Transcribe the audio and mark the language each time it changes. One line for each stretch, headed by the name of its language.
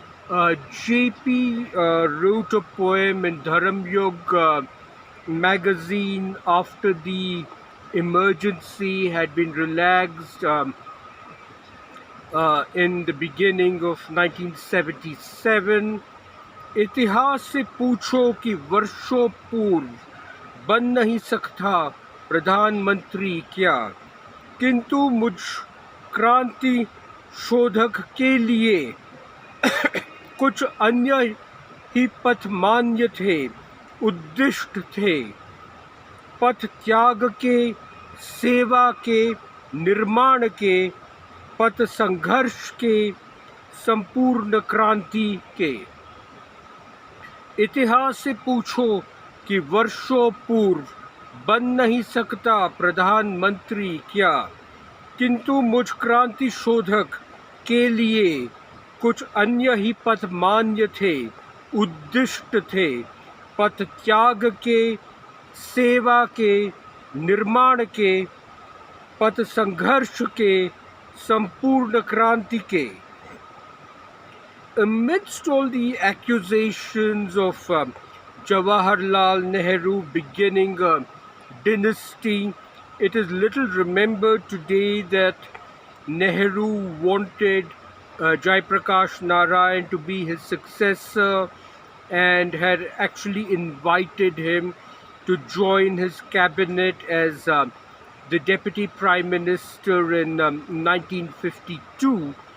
English: JP wrote a poem in Dharam Yog magazine after the emergency had been relaxed in the beginning of 1977.
Hindi: इतिहास से पूछो कि वर्षों पूर्व बन नहीं सकता प्रधानमंत्री क्या, किंतु मुझ क्रांति शोधक के लिए कुछ अन्य ही पथ मान्य थे, उद्दिष्ट थे। पथ त्याग के, सेवा के, निर्माण के, पथ संघर्ष के, संपूर्ण क्रांति के। इतिहास से पूछो कि वर्षों पूर्व बन नहीं सकता प्रधानमंत्री क्या, किंतु मुझ क्रांति शोधक के लिए कुछ अन्य ही पथ मान्य थे, उद्दिष्ट थे। पथ त्याग के, सेवा के, निर्माण के, पथ संघर्ष के, संपूर्ण क्रांति के।
English: Amidst all the accusations of Jawaharlal Nehru beginning a dynasty, it is little remembered today that Nehru wanted Jayaprakash Narayan to be his successor and had actually invited him to join his cabinet as the deputy prime minister in 1952.